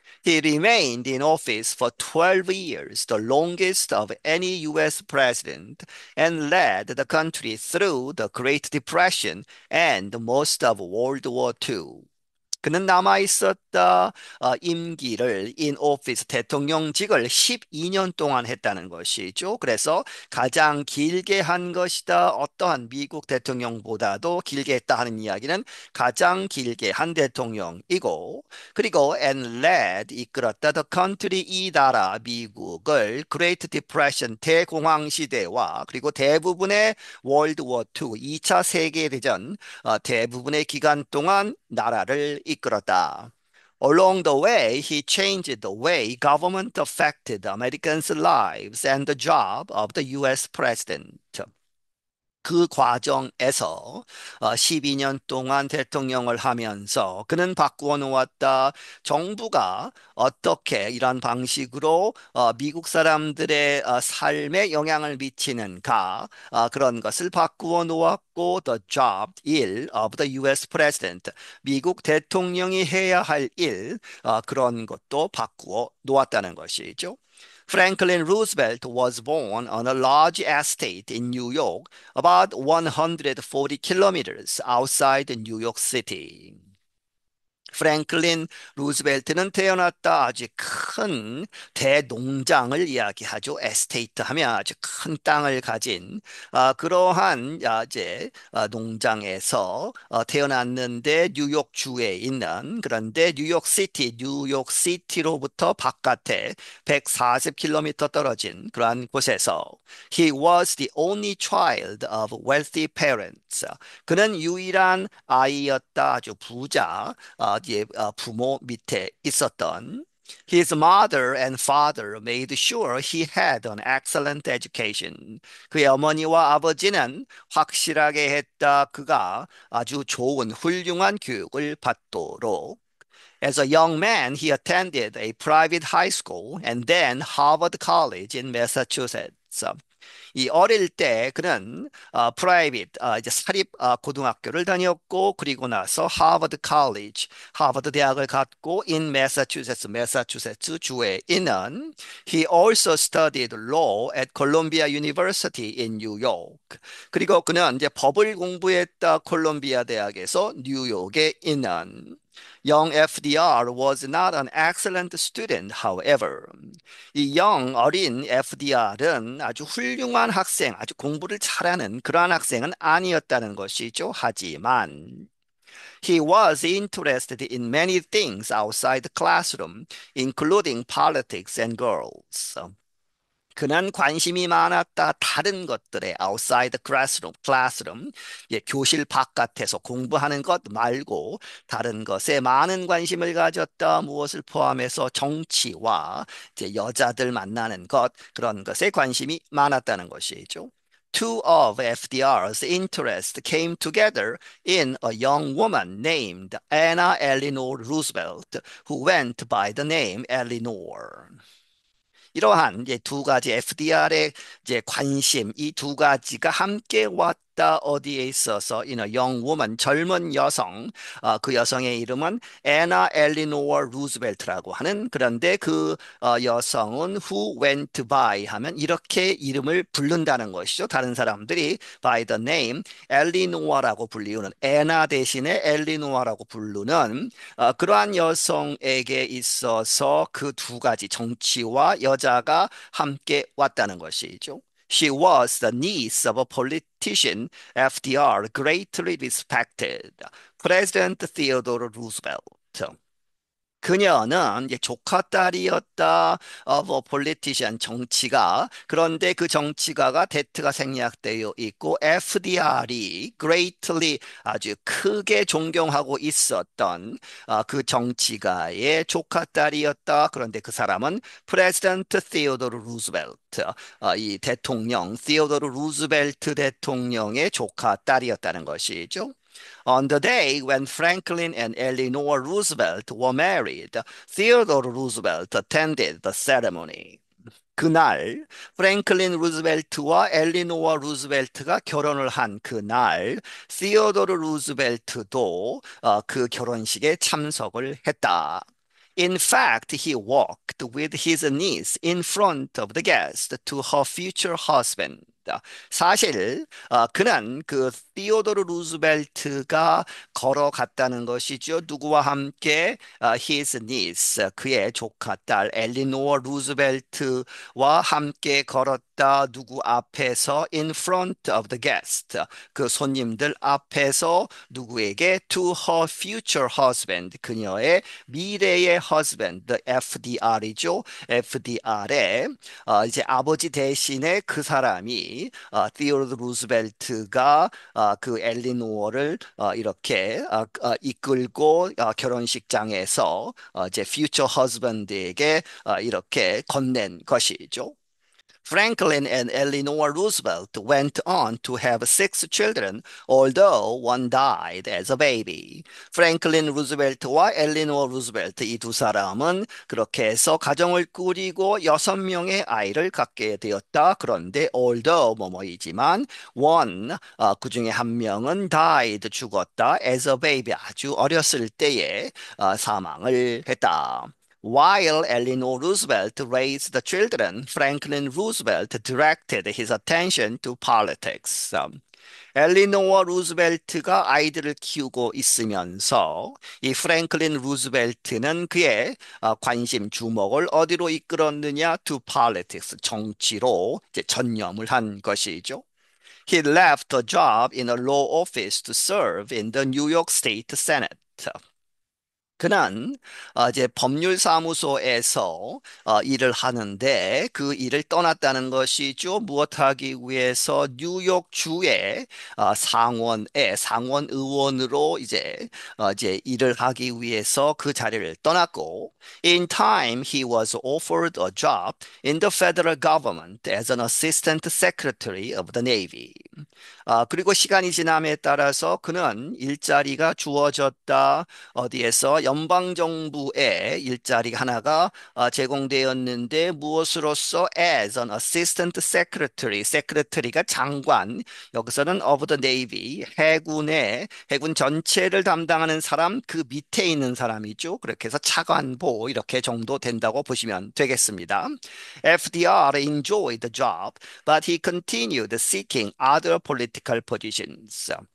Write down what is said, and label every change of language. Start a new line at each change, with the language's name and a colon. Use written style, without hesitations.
English: He remained in office for 12 years, the longest of any U.S. president, and led the country through the Great Depression and most of World War II.
Korean: 그는 남아 있었다 임기를
English: in office
Korean: 대통령직을 12년 동안 했다는 것이죠. 그래서 가장 길게 한 것이다. 어떠한 미국 대통령보다도 길게 했다 하는 이야기는 가장 길게 한 대통령이고 그리고
English: and led
Korean: 이끌었다
English: the country
Korean: 이 나라 미국을 Great Depression 대공황 시대와 그리고 대부분의 월드 워 II 2차 세계대전 대부분의 기간 동안 나라를 이끌었다.
English: Along the way, he changed the way government affected Americans' lives and the job of the US president.
Korean: 그 과정에서 12년 동안 대통령을 하면서 그는 바꾸어 놓았다. 정부가 어떻게 이런 방식으로 미국 사람들의 삶에 영향을 미치는가 그런 것을 바꾸어 놓았고
English: the job
Korean: 일
English: of the U.S.
Korean: President 미국 대통령이 해야 할 일 그런 것도 바꾸어 놓았다는 것이죠.
English: Franklin Roosevelt was born on a large estate in New York, about 140 kilometers outside New York City.
Korean: 프랭클린 루즈벨트는 태어났다 아주 큰 대농장을 이야기하죠. 에스테이트 하면 아주 큰 땅을 가진 그러한 이제 농장에서 태어났는데 뉴욕주에 있는 그런데 뉴욕시티로부터 바깥에 140km 떨어진 그러한 곳에서
English: He was the only child of wealthy parents.
Korean: 그는 유일한 아이였다. 아주 부자 부모 밑에 있었던
English: His mother and father made sure he had an excellent education.
Korean: 그의 어머니와 아버지는 확실하게 했다. 그가 아주 좋은 훌륭한 교육을 받도록.
English: As a young man, he attended a private high school and then Harvard College in Massachusetts.
Korean: 이 어릴 때 그는 프라이빗 이제 사립 고등학교를 다녔고 그리고 나서 하버드 칼리지 하버드 대학을 갔고 in 매사추세츠 주에 있는
English: he also studied law at Columbia University in New York.
Korean: 그리고 그는 이제 법을 공부했다 콜롬비아 대학에서 뉴욕에 있는
English: Young FDR was not an excellent student, however.
Korean: 이 어린 FDR은 아주 훌륭한 학생, 아주 공부를 잘하는 그러한 학생은 아니었다는 것이죠. 하지만
English: he was interested in many things outside the classroom, including politics and girls.
Korean: 그는 관심이 많았다. 다른 것들에
English: outside the classroom,
Korean: 예, 교실 바깥에서 공부하는 것 말고 다른 것에 많은 관심을 가졌다. 무엇을 포함해서 정치와 이제 여자들 만나는 것 그런 것에 관심이 많았다는 것이죠.
English: Two of FDR's interests came together in a young woman named Anna Eleanor Roosevelt, who went by the name Eleanor.
Korean: 이러한 이제 두 가지 FDR의 이제 관심 이 두 가지가 함께 왔다 어디에 있어서 이너 영woman 젊은 여성 그 여성의 이름은 애나 엘리노어 루즈벨트라고 하는 그런데 그 여성은
English: who went by
Korean: 하면 이렇게 이름을 부른다는 것이죠. 다른 사람들이
English: by the name
Korean: 엘리노어라고 불리우는 애나 대신에 엘리노어라고 부르는 그러한 여성에게 있어서 그 두 가지 정치와 여자가 함께 왔다는 것이죠.
English: She was the niece of a politician FDR greatly respected, President Theodore Roosevelt.
Korean: 그녀는 이제 조카 딸이었다. 뭐 politician 정치가 그런데 그 정치가가 대트가 생략되어 있고 FDR이 greatly 아주 크게 존경하고 있었던 그 정치가의 조카 딸이었다. 그런데 그 사람은 프레지던트 시어도르 루즈벨트 이 대통령 시어도르 루즈벨트 대통령의 조카 딸이었다는 것이죠.
English: On the day when Franklin and Eleanor Roosevelt were married, Theodore Roosevelt attended the ceremony.
Korean: 그날 프랭클린 루즈벨트와 엘리노어 루즈벨트가 결혼을 한 그날 시어도르 루즈벨트도 그 결혼식에 참석을 했다.
English: In fact, he walked with his niece in front of the guest to her future husband.
Korean: 사실 그는 그 티오도르 루즈벨트가 걸어갔다는 것이죠. 누구와 함께
English: his niece
Korean: 그의 조카 딸 엘리노어 루즈벨트와 함께 걸었다. 누구 앞에서
English: in front of the guest
Korean: 그 손님들 앞에서 누구에게
English: to her future husband
Korean: 그녀의 미래의 husband the FDR이죠. FDR에 이제 아버지 대신에 그 사람이 티오도르 루즈벨트가 그 엘리노어를 이렇게 이끌고 결혼식장에서 이제
English: future husband
Korean: 에게 이렇게 건넨 것이죠.
English: Franklin and Eleanor Roosevelt went on to have six children, although one died as a baby.
Korean: 프랭클린 루즈벨트와 엘리노어 루즈벨트 이 두 사람은 그렇게 해서 가정을 꾸리고 여섯 명의 아이를 갖게 되었다. 그런데 although 뭐뭐이지만 one 그 중에 한 명은 died 죽었다.
English: as a baby
Korean: 아주 어렸을 때에 사망을 했다.
English: While Eleanor Roosevelt raised the children, Franklin Roosevelt directed his attention to politics.
Korean: 엘리노어 루즈벨트가 아이들을 키우고 있으면서 이 프랭클린 루즈벨트는 그의 관심 주목을 어디로 이끌었느냐?
English: To politics,
Korean: 정치로 이제 전념을 한 것이죠.
English: He left a job in a law office to serve in the New York State Senate.
Korean: 그는 이제 법률사무소에서 일을 하는데 그 일을 떠났다는 것이죠. 무엇하기 위해서 뉴욕주의 상원 의원으로 이제 일을 하기 위해서 그 자리를 떠났고
English: in time he was offered a job in the federal government as an assistant secretary of the Navy.
Korean: 그리고 시간이 지남에 따라서 그는 일자리가 주어졌다. 어디에서 연방정부의 일자리 하나가 제공되었는데 무엇으로서
English: as an assistant secretary,
Korean: secretary가 장관, 여기서는
English: of the Navy,
Korean: 해군 전체를 담당하는 사람, 그 밑에 있는 사람이죠. 그렇게 해서 차관보 이렇게 정도 된다고 보시면 되겠습니다.
English: FDR enjoyed the job, but he continued seeking other political positions.